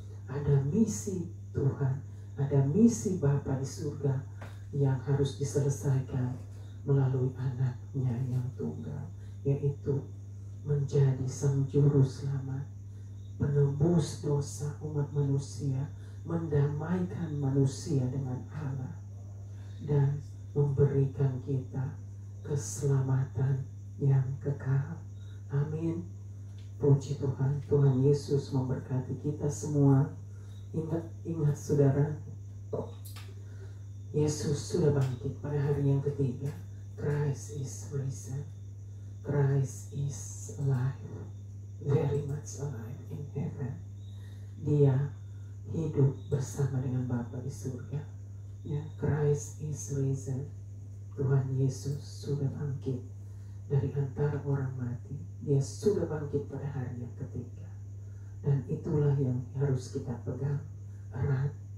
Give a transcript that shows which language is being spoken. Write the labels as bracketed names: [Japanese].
[Indonesian] Ada misi Tuhan, ada misi Bapa di surga yang harus diselesaikan melalui anaknya yang tunggal, yaitu menjadi sang juru selamat, penebus dosa umat manusia, mendamaikan manusia dengan Allah, dan memberikan kita keselamatan yang kekal. Amin. Puji Tuhan. Tuhan Yesus memberkati kita semua. Ingat saudara, Yesus sudah bangkit pada hari yang ketiga. [English] Christ is risen. Christ is alive, very much alive in heaven. [Indonesian] Dia hidup bersama dengan Bapa di surga. Ya, [English] Christ is risen. [Indonesian] Tuhan Yesus sudah bangkit dari antara orang mati. Dia sudah bangkit pada hari yang ketiga. Dan itulah yang harus kita pegang erat.